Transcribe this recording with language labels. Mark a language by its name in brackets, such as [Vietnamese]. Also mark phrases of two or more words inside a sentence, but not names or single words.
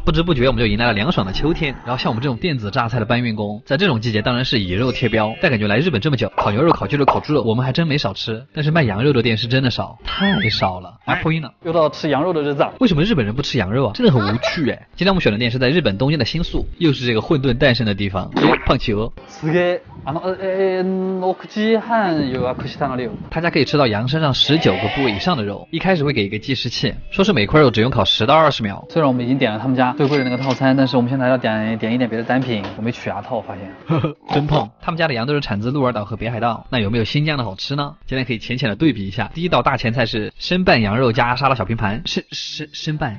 [Chinese] 不知不觉我们就迎来了凉爽的秋天。然后像我们这种电子榨菜的搬运工，在这种季节当然是以肉贴标，但感觉来日本这么久，烤牛肉、烤鸡肉、烤猪肉，我们还真没少吃。但是卖羊肉的店是真的少，太少了。啊，破音了，又到吃羊肉的日子了。为什么日本人不吃羊肉啊？真的很无趣哎。今天我们选的店是在日本东京的新宿，又是这个混沌诞生的地方。胖企鹅。 [Japanese] すげえ。6時半予約したので。 [Chinese] 他家可以吃到羊身上19个部位以上的肉。一开始会给一个计时器，说是每块肉只用烤10到20秒。虽然我们已经点了他们家最贵的那个套餐，但是我们现在要点一点别的单品。我没取牙套，我发现。真胖。他们家的羊都是产自鹿儿岛和北海道，那有没有新疆的好吃呢？今天可以浅浅的对比一下。第一道大前菜是生拌羊肉加沙拉小拼盘，生拌。